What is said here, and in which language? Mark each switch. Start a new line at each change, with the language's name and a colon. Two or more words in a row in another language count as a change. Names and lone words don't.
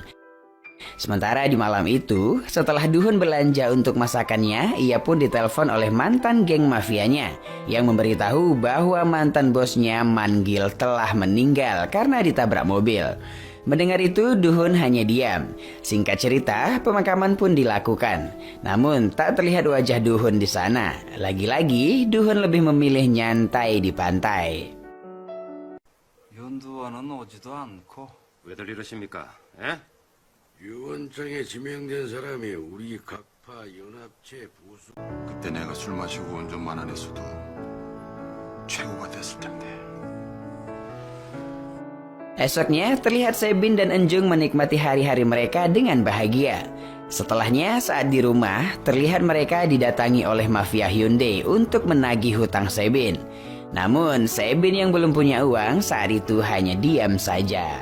Indonesian: Sementara di malam itu, setelah Duhun belanja untuk masakannya, ia pun ditelepon oleh mantan geng mafianya yang memberitahu bahwa mantan bosnya Manggil telah meninggal karena ditabrak mobil. Mendengar itu, Duhun hanya diam. Singkat cerita, pemakaman pun dilakukan. Namun, tak terlihat wajah Duhun di sana. Lagi-lagi, Duhun lebih memilih nyantai di pantai.
Korean: 연두와는 오지도 않고. 왜들 이러십니까? 에? 유언장에 지명된 사람이 우리 각파 연합체 보수. 그때 내가 술 마시고 운전만 안 했어도 최고가 됐을 텐데.
Indonesian: Esoknya terlihat Sebin dan Enjung menikmati hari-hari mereka dengan bahagia. Setelahnya saat di rumah terlihat mereka didatangi oleh mafia Hyundai untuk menagih hutang Sebin. Namun Sebin yang belum punya uang saat itu hanya diam saja.